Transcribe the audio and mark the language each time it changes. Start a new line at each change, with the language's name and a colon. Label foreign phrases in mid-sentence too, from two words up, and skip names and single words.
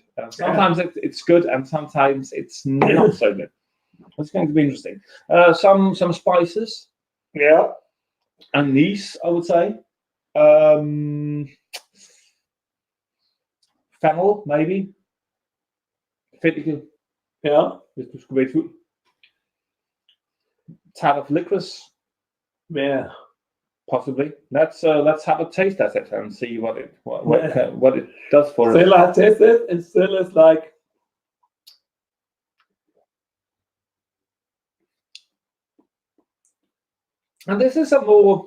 English: Sometimes it's good, and sometimes it's not so good. It's going to be interesting. Some spices, yeah, anise, I would say. Fennel, maybe. Fittikel. Yeah.
Danish: Hvis du skulle være i tvivl.
English: Tad of licorice. Yeah. Possibly. Let's have a taste at it and see what it does for us. Still, I taste it, and still it's like. And this is a more.